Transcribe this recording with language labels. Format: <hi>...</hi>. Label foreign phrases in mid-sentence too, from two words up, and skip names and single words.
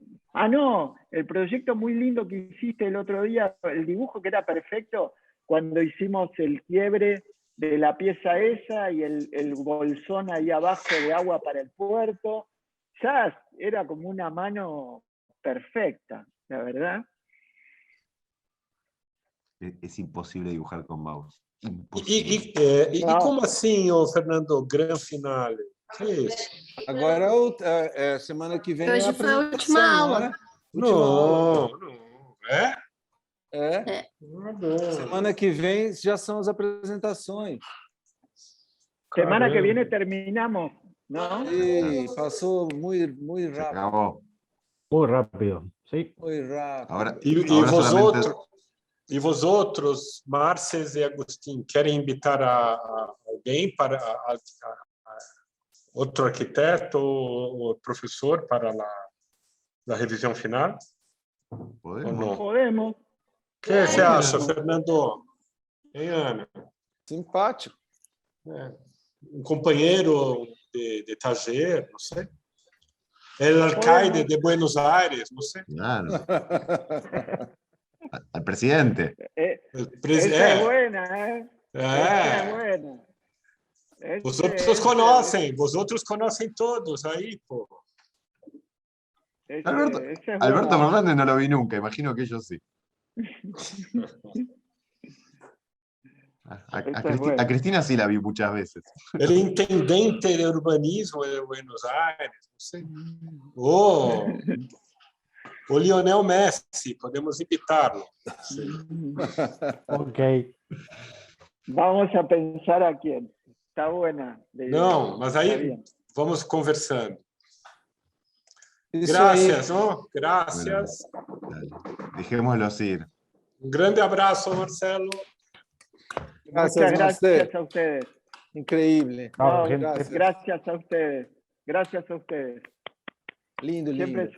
<es>Ah, no, el proyecto muy lindo que hiciste el otro día, el dibujo que era perfecto, cuando hicimos el quiebre de la pieza esa y el bolsón ahí abajo de agua para el puerto. Ya era como una mano perfecta, la verdad. Es imposible dibujar con mouse.</es> <pt>E</pt> <es>Imposible.</es> <pt>como assim, ô Fernando,</pt> <it>gran finale?</it> <pt>Que é isso? Agora, semana que vem Hoje é a foi a última apresentação, aula. não é? Última aula. Não. É? É. Ah, bom. Semana que vem já são as apresentações.</pt> <es>Semana que viene terminamos, ¿no? Sí, pasó muy Se rápido. acabó. Muy rápido, sí. Muy rápido. Ahora,</es> <pt>E</pt> <es>ahora solamente... vosotros,</es> <pt>Marces e Agustín, querem invitar a alguém para outro arquiteto ou professor para a revisão final? Podemos. Ou não? Podemos. O que você acha, Fernando? Hein, Ana? Simpático. Um companheiro de taller, não sei.</pt> <es>El alcalde de Buenos Aires,</es> <pt>não sei.</pt> <es>Claro. Al presidente. Esa es buena, ¿eh? Esa es buena.</es> <pt>Vosotros conocem todos aí, pô.</pt> <es>Alberto Bueno. Fernández no lo vi nunca, imagino que ellos sí. A Cristina sí la vi muchas veces. El intendente de urbanismo de Buenos Aires,</es> <pt>não sei. O Lionel Messi, podemos invitarlo.</pt> <es>Sí. Ok. Vamos a pensar a quién. Está buena.</es> <pt>Não, mas aí vamos conversando. Isso aí.</pt> <es>Gracias, ¿no? Gracias. Dale, dejémoslos ir. Un grande abrazo, Marcelo. Gracias, Muchas Marcelo. gracias a ustedes. Increíble. No, No, gente, gracias. Gracias a ustedes. Gracias a ustedes. Lindo, Siempre lindo.</es>